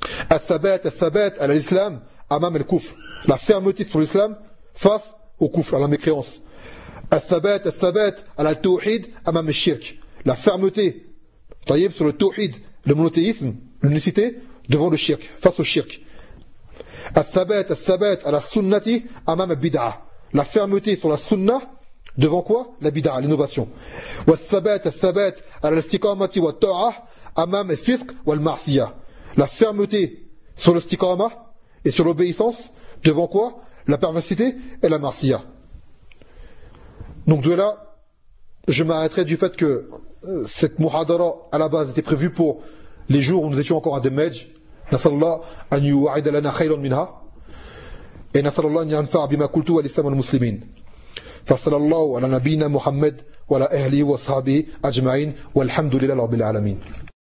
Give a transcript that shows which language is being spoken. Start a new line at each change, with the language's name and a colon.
Arabic: Al-thabat, al-thabat, al-islam, amam al-kufr.
French: La fermeté sur l'islam face au kufr, à la mécréance.
Arabic: Al-thabat, al-thabat, al-tawhid, amam al-shirk.
French: La fermeté, voyez, sur le tawhid, le monothéisme, l'unicité, devant le shirk, face au shirk.
Arabic: الثبات الثبات على السنة أمام البدعة.
French: La fermeté sur la sunna devant quoi? La bid'a, l'innovation.
Arabic: والثبات الثبات على الاستقامة والطاعة أمام الفسق والمعصية.
French: La fermeté sur l'istiqama et sur l'obéissance devant quoi? La perversité et la marsiya. Donc de là, je m'arrêterai du fait que cette muhadara à la base était prévue pour les jours où nous étions encore à Damaj.
Arabic: نسأل الله أن يوعد لنا خيرا منها نسأل الله أن ينفع بما قلت والإسلام المسلمين فصلى الله على نبينا محمد وعلى أهله وصحبه أجمعين والحمد لله رب العالمين